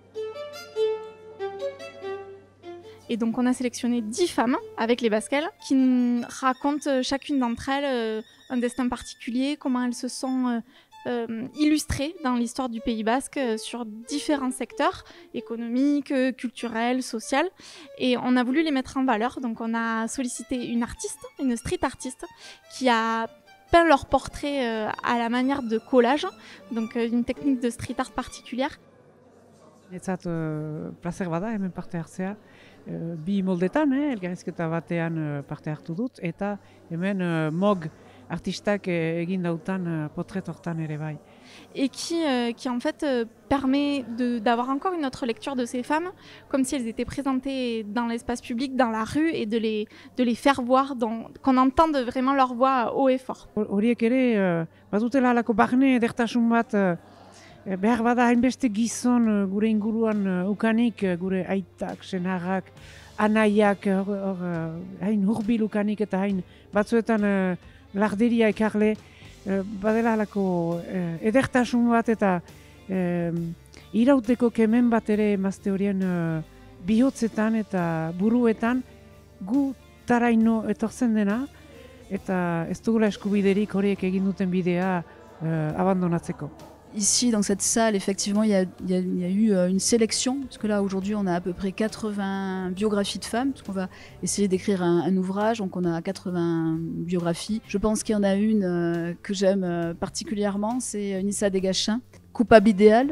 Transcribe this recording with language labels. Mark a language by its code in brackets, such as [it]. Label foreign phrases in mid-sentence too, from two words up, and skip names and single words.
[fr] Et donc on a sélectionné 10 femmes avec les Basquelles qui racontent chacune d'entre elles un destin particulier, comment elles se sont illustrées dans l'histoire du Pays Basque sur différents secteurs, économiques, culturels, sociaux. Et on a voulu les mettre en valeur. Donc on a sollicité une artiste, une street artiste, qui a peint leur portrait à la manière de collage, donc une technique de street art particulière. [eu] Etzat placer bada hemen parte hartzea, bi moldetan, elkarrizketa batean parte hartu dut, eta hemen MOG artistak egin dautan portrait hortan ere bai. [fr] Et qui en fait permet d'avoir encore une autre lecture de ces femmes, comme si elles étaient présentées dans l'espace public, dans la rue, et de les faire voir, qu'on entende vraiment leur voix haut et fort. [eu] Horiek ere, badutela halako barne edertasun bat, behar bada hainbeste gizon gure inguruan ukanik, gure aitak, senarrak, anaiak, hain hurbil ukanik eta hain batzuetan larderia ekarle, badela halako edertasun bat eta irauteko kemen bat ere emazte horien bihotzetan eta buruetan gu taraino etortzen dena, eta ez dugula eskubiderik horiek egin duten bidea abandonatzeko. [fr] Ici, dans cette salle, effectivement, il y a eu une sélection, parce que là, aujourd'hui, on a à peu près 80 biographies de femmes, parce qu'on va essayer d'écrire un ouvrage, donc on a 80 biographies. Je pense qu'il y en a une que j'aime particulièrement, c'est Nissa Degachin, coupable idéal.